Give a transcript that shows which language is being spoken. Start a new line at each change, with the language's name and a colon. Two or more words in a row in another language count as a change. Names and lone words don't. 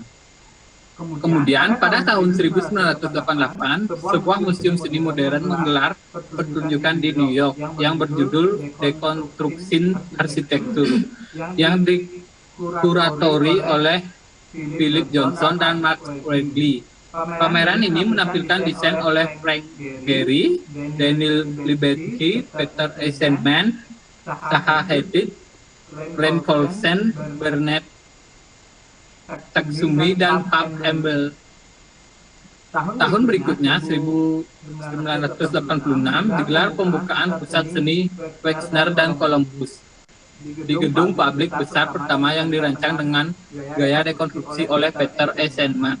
Indonesian: Kemudian pada tahun 1988, sebuah museum seni modern menggelar pertunjukan di New York yang berjudul Deconstruction Architecture yang dikuratori oleh Philip Johnson dan Max Wrigley. Pameran ini menampilkan desain oleh Frank Gehry, Daniel Libeskind, Peter Eisenman, Zaha Hadid, Ren Colson, Bernard Taksumi, dan Paul Campbell. Tahun berikutnya, 1986, digelar pembukaan Pusat Seni Wexner dan Columbus di gedung publik besar pertama yang dirancang dengan gaya dekonstruksi oleh Peter Eisenman.